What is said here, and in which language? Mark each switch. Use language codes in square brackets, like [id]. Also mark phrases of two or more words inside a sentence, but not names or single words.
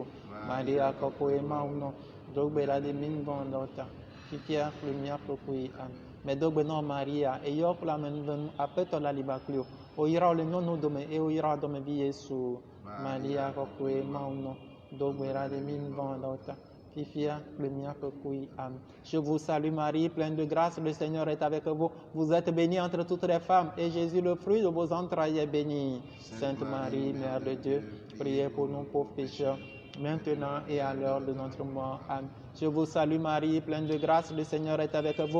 [ee] Maria kɔkɔe Mawu nɔ do gbe ɖa ɖe mí nu vɔ̃ le ta fifia kple míaƒe kuɣi amen. Medo gbe na Maria eyɔ kple amenuvenu aƒetɔ la liba kpli wo oyra wo le nyɔnuwo dome eye oyra wo dɔmevi Yesu. Maria kɔkɔe Mawu nɔ do gbe ɖa ɖe mí nu vɔ̃ le ta fifia kple míaƒe kuɣi amen. [fr] Je vous salue Marie, pleine de grâce, le Seigneur est avec vous. Vous êtes bénie entre toutes les femmes et Jésus, le fruit de vos entrailles, est béni. Sainte Marie, Mère de Dieu, priez pour nous pauvres pécheurs, maintenant et à l'heure de notre mort. Amen. Je vous salue Marie, pleine de grâce, le Seigneur est avec vous.